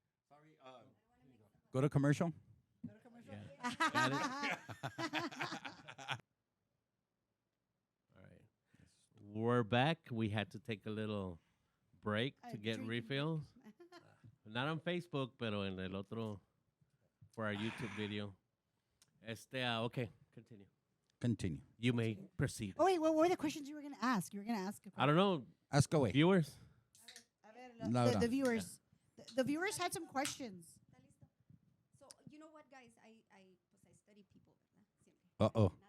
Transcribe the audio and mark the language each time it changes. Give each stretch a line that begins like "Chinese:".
English: Sorry. Go to commercial. Yeah. Got it? All right. We're back. We had to take a little break to get drinking refills. Not on Facebook,
Spanish: pero en el otro
English: for our YouTube video. Okay, continue. Continue. You may proceed. Oh, wait, what were the questions you were going to ask? You were going to ask a I don't know, Ask away. viewers.
Spanish: A ver,
English: Laura. the viewers. The viewers had some questions.
Spanish: Está listo.
English: So, you know what, guys? I study people,
Spanish: ¿verdad? Siempre. Uh-oh.